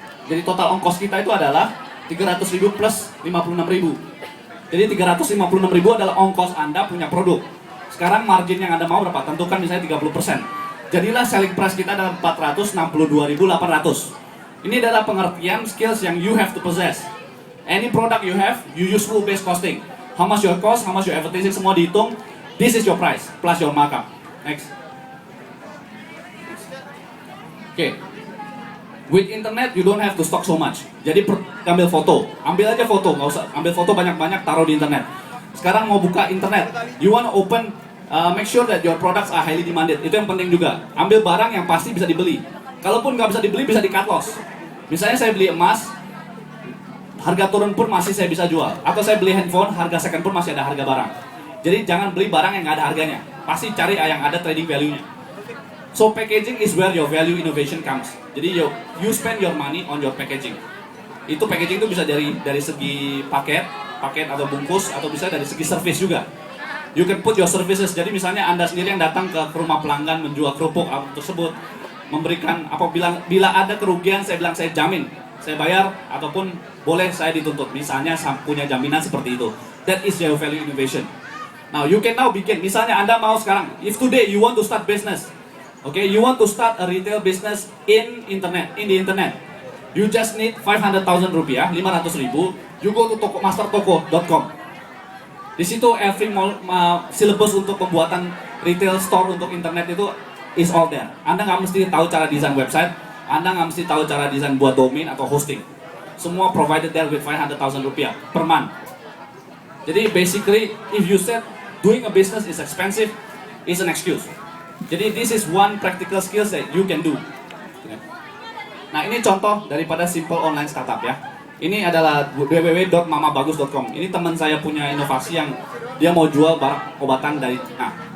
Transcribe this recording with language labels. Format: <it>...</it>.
<id>Jadi total ongkos kita itu adalah 300.000 plus 56.000. Jadi 356.000 adalah ongkos Anda punya produk. Sekarang margin yang Anda mau berapa? Tentukan misalnya 30%. Jadilah selling price kita adalah 462.800. Ini adalah pengertian skills yang</id> <en>you have to possess. Any product you have, you use rule based costing. How much your cost, how much your advertising,</en> <id>semua dihitung.</id> <en>This is your price plus your markup. Next. Okay. With internet, you don't have to stock so much.</en> <id>Jadi ambil foto, ambil aja foto, nggak usah ambil foto banyak-banyak taruh di internet. Sekarang mau buka internet,</id> <en>you want to open, make sure that your products are highly demanded.</en> <id>Itu yang penting juga. Ambil barang yang pasti bisa dibeli. Kalaupun nggak bisa dibeli, bisa di cut loss. Misalnya saya beli emas, harga turun pun masih saya bisa jual. Atau saya beli handphone, harga second pun masih ada harga barang. Jadi jangan beli barang yang nggak ada harganya. Pasti cari yang ada trading value-nya.</id> <en>So packaging is where your value innovation comes. Jadi you spend your money on your packaging.</en> <id>Itu packaging itu bisa dari segi paket atau bungkus, atau bisa dari segi service juga.</id> <en>You can put your services.</en> <id>Jadi misalnya Anda sendiri yang datang ke rumah pelanggan menjual kerupuk tersebut, memberikan bila ada kerugian, saya bilang saya jamin, saya bayar, ataupun boleh saya dituntut. Misalnya punya jaminan seperti itu.</id> <en>That is your value innovation. Now you can now begin.</en> <id>Misalnya Anda mau sekarang,</id> <en>if today you want to start business, okay, you want to start a retail business in the internet. You just need 500,000 rupiah, 500.000. You go to mastertoko.com.</en> <id>Di situ</id> <en>every syllabus</en> <id>untuk pembuatan retail store untuk internet itu</id> <en>is all there.</en> <id>Anda nggak mesti tahu cara desain website, Anda nggak mesti tahu cara desain buat domain atau hosting.</id> <en>Semua provided there with 500,000 rupiah per month. Jadi basically, if you said doing a business is expensive, is an excuse. Jadi this is one practical skills that you can do.</en> <id>Nah ini contoh daripada simple online startup ya. Ini adalah www.mamabagus.com. Ini teman saya punya inovasi yang dia mau jual barang obatan dari China.</id>